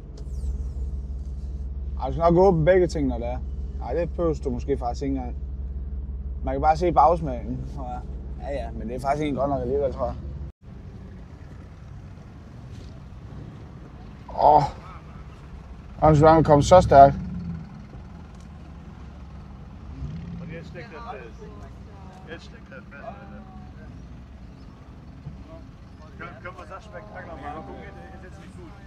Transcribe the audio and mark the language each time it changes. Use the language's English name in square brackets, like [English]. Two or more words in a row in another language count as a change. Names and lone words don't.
[Danish] Ej, du skal nok åbne begge ting, når det er. Nej, det behøver du måske faktisk ikke engang. Man kan bare se bagsmækken, tror jeg. Ja, men det er faktisk ikke godt nok alligevel, tror jeg. Og så er kommet så stærkt. [German] Können wir das Spektakel mal angucken? Ist jetzt nicht gut.